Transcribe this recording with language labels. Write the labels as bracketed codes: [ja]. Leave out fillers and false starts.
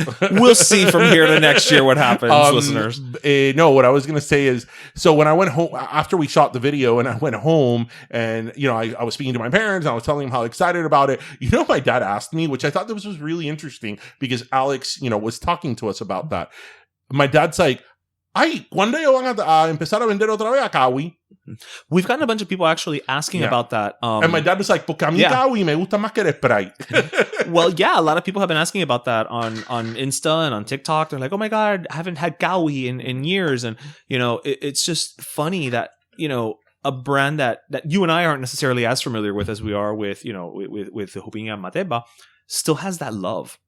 [en] We'll see from here to next year what happens, listeners. No, what I was going to say is, so when I went home, after we shot the video and I went home and, I was speaking to my parents and I was telling them how excited about it. My dad asked me, which I thought this was really interesting because Alex, was talking to us about that. My dad's like, [es] ay, ¿cuándo ellos van a empezar a vender otra vez a Cawy? [en] We've gotten a bunch of people actually asking about that. And my dad was like, [es] porque a mí Cawy me gusta más que el Sprite. [en] Well, yeah, a lot of people have been asking about that on Insta and on TikTok. They're like, oh my God, I haven't had Cawy in years. And, it's just funny that, a brand that you and I aren't necessarily as familiar with as we are with, with the Jupiña Mateba, still has that love.